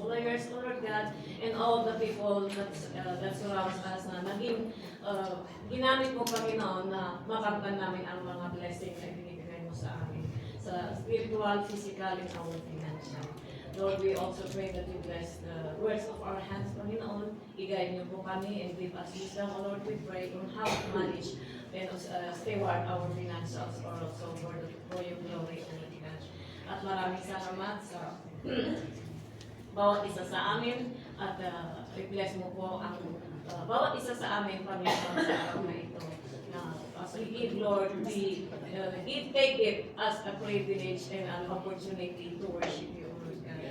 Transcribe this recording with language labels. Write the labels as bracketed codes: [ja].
[en] employers, O Lord God, and all the people that surrounds us [tl] na naging ginamit mo, Panginoon, na makamtan namin ang mga blessing na binibigay mo sa amin, sa [en] spiritual, physical, and our financial. Lord, we also pray that you bless the words of our hands, Panginoon. [tl] I-guide niyo po kami [en] and give us wisdom, O Lord, we pray on how to manage and steward our financials or also for your glory, O Lord God. [tl] At maraming salamat sa bawat isa sa amin at i-bless mo po ang bawat isa sa amin, Panginoon, sa araw na ito. [en] As we give, Lord, we take it as a privilege and an opportunity to worship you, Lord God.